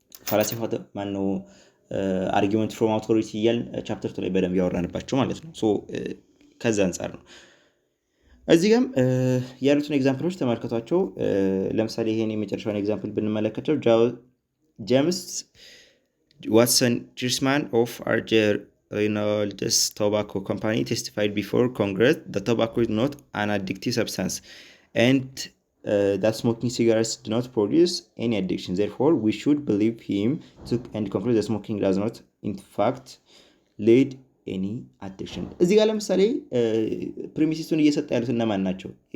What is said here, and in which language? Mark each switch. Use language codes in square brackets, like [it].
[am] ፋላሲ ኦፍ ማነው አርጊመንት ፍሮም አውቶሪቲ እያልን ቻፕተር 2 ላይ በደንብ ያወራንባቸው ማለት ነው። ሶ ከዛ አንጻር ነው እዚህ ጋርም ያሉትን ኤግዛምፕሎች ተመልከቷቸው። ለምሳሌ ይሄን የመጨረሻውን ኤግዛምፕል ብንመለከተው ጄምስ ዋትሰን ቺርስማን ኦፍ አርጀር [en] Reynolds Tobacco Company testified before Congress that tobacco is not an addictive substance and that smoking cigarettes do not produce any addiction. Therefore, we should believe him and conclude that smoking does not, in fact, lead any addiction. [am] እዚህ ጋር ለምሳሌ ፕሪሚሲስቱን እየሰጠ ያሉት እነማን ናቸው?